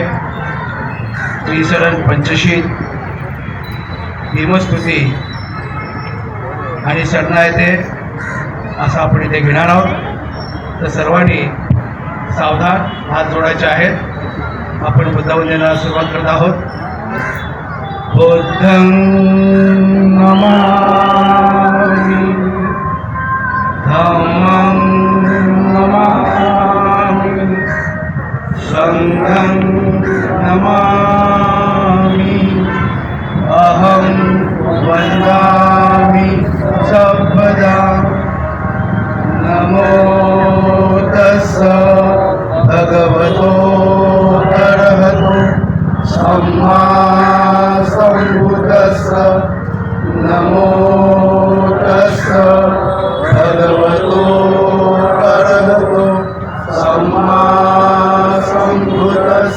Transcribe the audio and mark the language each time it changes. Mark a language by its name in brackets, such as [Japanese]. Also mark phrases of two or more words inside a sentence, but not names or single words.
[Marathi] त्रिशरण पंचशील, भीमस्तुती आणि शरणागती असं आपण इथे घेणार आहोत। तर सर्वांनी सावधान हात जोडायचे आहेत। आपण बुद्धवंदनेला सुरुवात करत आहोत। [Pali] बुद्धं नमामि, धम्मं नमामि, संघं नमामि, अहं वन्दामि सर्वदा। नमो तस्स भगवतो अरहतो सम्मा सम्बुद्धस्स। नमो तस्स भगवतो अरहतो सम्मा सम्बुद्धस्स।